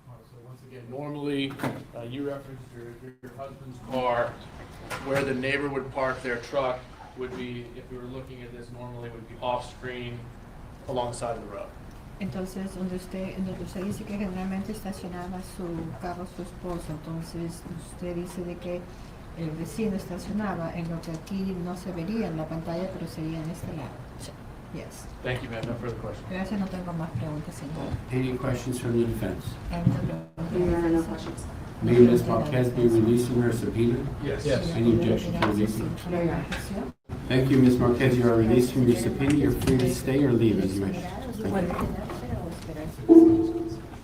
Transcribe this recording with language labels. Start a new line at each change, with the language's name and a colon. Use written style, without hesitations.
English: So once again, normally, you referenced your husband's car, where the neighbor would park their truck would be, if we were looking at this normally, would be off-screen alongside the road.
Spanish: Entonces, donde usted dice que generalmente estacionaba su carro su esposo, entonces usted dice de que el vecino estacionaba en lo que aquí no se vería en la pantalla, pero sería en este lado.
English: Yes. Thank you, ma'am. No further questions.
Spanish: Gracias, no tengo más preguntas, señor.
English: Any questions from the defense? No questions. May Ms. Marquez be released from her subpoena? Yes. Any objection to releasing? No, Your Honor. Thank you, Ms. Marquez. You are released from your subpoena. You're free to stay or leave as you wish. Thank you.